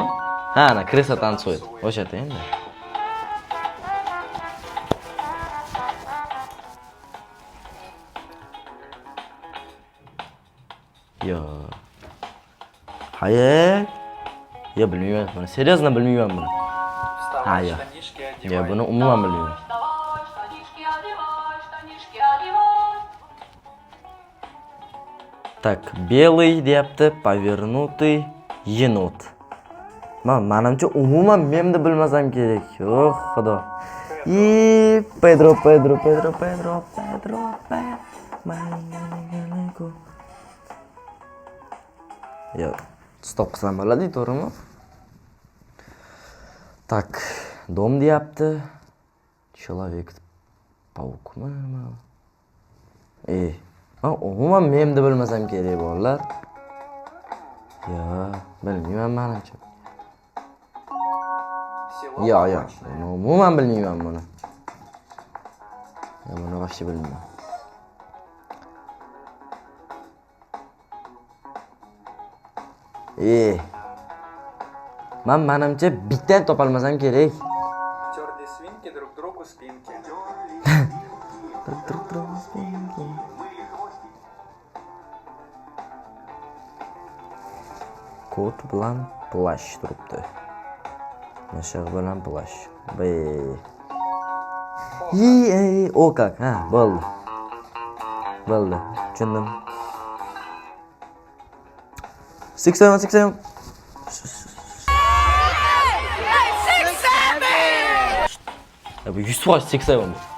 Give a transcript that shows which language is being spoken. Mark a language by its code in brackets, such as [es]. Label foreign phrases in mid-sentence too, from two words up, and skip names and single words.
[uz] Ha, ana kreslo tansoydi. O'shada endi. Yo. Hayır. Yo, bilmayman buni. Seriozno bilmayman buni. Ha, yo. Yo, buni umuman bilmayman. [ru] Так, белый deyapti, повернутый енот. [uz] Menimcha umuman memni bilmasam kerak. Yo'q, xudo. Pedro. Yo, stop qilsam bo'ladi, to'g'rimi? Так, dom deyapti. Человек-паукmi? Umuman memni bilmasam kerak bolalar. Yo, bilmayman menimcha. Yo, umuman bilmayman buni. Yo, buni voqti bilmayman. Menimcha bittadan topolmasam kerak. [ru] Черные свинки друг другу спинки. [uz] Kot bilan plash turibdi. Mashaq bilan plash. [ru] O как? [uz] Ha, bo'ldi. Tushundim. 6-7. Bu 100% 6-7.